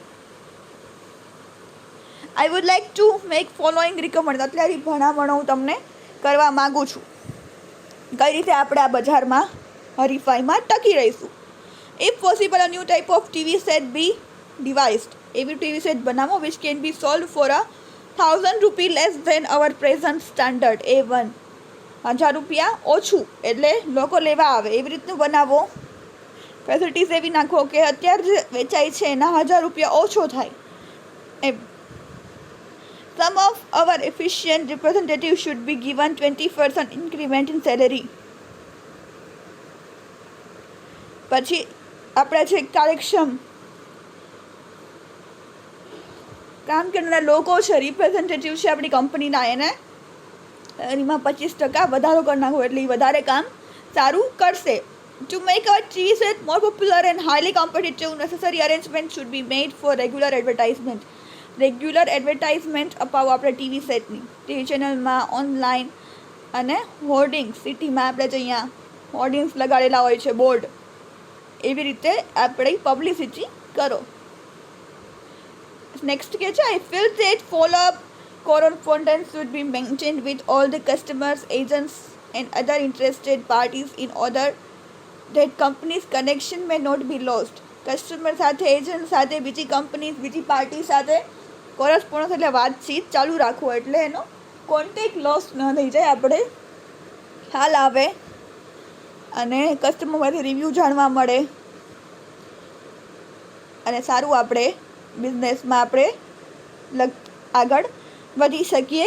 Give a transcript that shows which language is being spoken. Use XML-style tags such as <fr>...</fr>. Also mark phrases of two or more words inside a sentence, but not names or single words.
<en>I would like to make following recommend.</en> <gu>અત્યારે ભલામણો હું તમને કરવા માગું છું કઈ રીતે આપણે આ બજારમાં હરીફાઈમાં ટકી રહીશું.</gu> <en>If possible a new type of TV set be devised.</en> <gu>એવી ટીવી સેટ બનાવો</gu> <en>which can be sold for ₹1,000 less than our present standard.</en> <gu>A1 ₹1,000 ઓછું એટલે લોકો લેવા આવે એવી રીતનું બનાવો. ફેસિલિટીઝ એવી નાખો કે અત્યારે જે વેચાય છે એના ₹1,000 ઓછો થાય એમ.</gu> <en>Some of our efficient representatives should be given 20% increment in salary.</en> <gu>પછી આપણા જે કાર્યક્ષમ કામ કરનારા લોકો છે, રિપ્રેઝેન્ટેટિવ છે આપણી કંપનીના, એને એમાં 25% વધારો કરી નાખો એટલે એ વધારે કામ સારું કરશે.</gu> <en>To make our TV set more popular and highly competitive necessary arrangement should be made for regular advertisement. regular advertisement</en> <gu>અપાવો આપણે ટીવી સેટની, ટીવી ચેનલમાં, ઓનલાઈન અને હોર્ડિંગ્સ. સિટીમાં આપણે જે અહીંયા હોર્ડિંગ્સ લગાડેલા હોય છે, બોર્ડ, એવી રીતે આપણે પબ્લિસિટી કરો.</gu> <en>નેક્સ્ટ</en> <gu>કે છે,</gu> <en>I feel that follow-up correspondence should be maintained with all the customers, agents and other interested parties in order that company's connection may not be lost.</en> <gu>કસ્ટમર સાથે, એજન્ટ સાથે, બીજી કંપની, બીજી પાર્ટી સાથે કોરસ્પોન્ડન્સ એટલે વાતચીત ચાલુ રાખવો, એટલે એનો કોન્ટેક્ટ લોસ ન થઈ જાય, આપણે ખ્યાલ આવે અને કસ્ટમરમાંથી રિવ્યૂ જાણવા મળે અને સારું આપણે બિઝનેસમાં આપણે આગળ વધી શકીએ.</gu>